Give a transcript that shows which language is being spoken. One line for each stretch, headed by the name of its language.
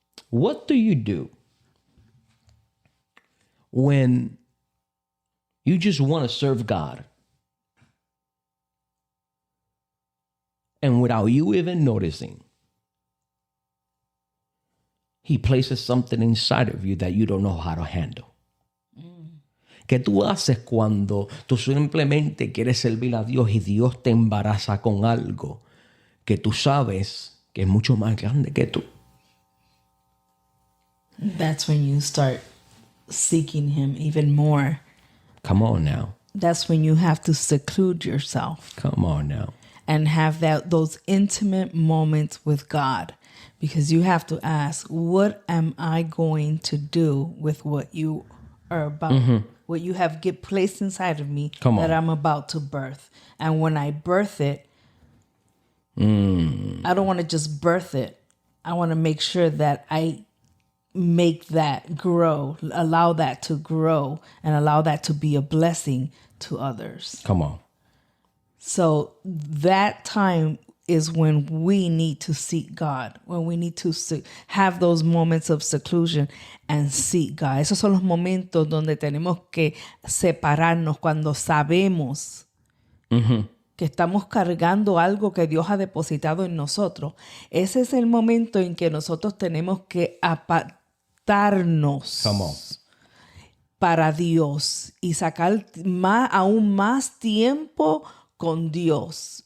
English: What do you do when you just want to serve God and without you even noticing, He places something inside of you that you don't know how to handle?
Spanish: ¿Qué tú haces cuando tú simplemente quieres servir a Dios y Dios te embaraza con algo que tú sabes que es mucho más grande que tú?
English: That's when you start seeking Him even more. Come on now. That's when you have to seclude yourself. Come on now. And have those intimate moments with God. Because you have to ask, what am I going to do with what you are about, what you have placed inside of me that I'm about to birth? And when I birth it, I don't want to just birth it. I want to make sure that I make that grow, allow that to grow, and allow that to be a blessing to others. Come on. So that time is when we need to seek God, when we need to have those moments of seclusion and seek God.
Spanish: Esos son los momentos donde tenemos que separarnos cuando sabemos que estamos cargando algo que Dios ha depositado en nosotros. Ese es el momento en que nosotros tenemos que apartarnos para Dios y sacar aún más tiempo con Dios.